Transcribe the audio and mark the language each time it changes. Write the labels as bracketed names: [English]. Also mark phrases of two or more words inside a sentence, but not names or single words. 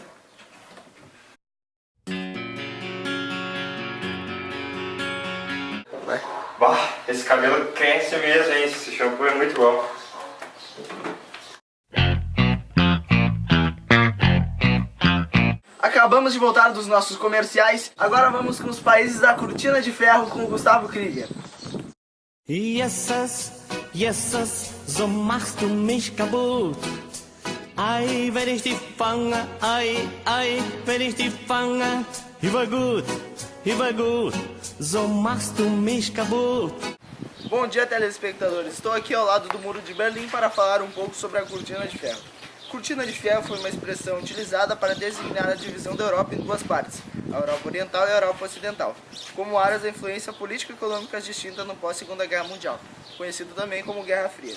[Portuguese] Bah, esse cabelo cresce mesmo, hein? Esse shampoo é muito bom. Acabamos de voltar dos nossos comerciais, agora vamos com os países da Cortina de Ferro com o Gustavo Krieger. [German] Jesus, so machst du mich kaputt. Ei, wenn ich dich fange, ei, wenn ich dich fange. Über gut, so machst du mich kaputt. [Portuguese] Bom dia, telespectadores. Estou aqui ao lado do Muro de Berlim para falar um pouco sobre a Cortina de Ferro. Cortina de Ferro foi uma expressão utilizada para designar a divisão da Europa em duas partes, a Europa Oriental e a Europa Ocidental, como áreas da influência política e econômica distintas no pós-Segunda Guerra Mundial, conhecido também como Guerra Fria.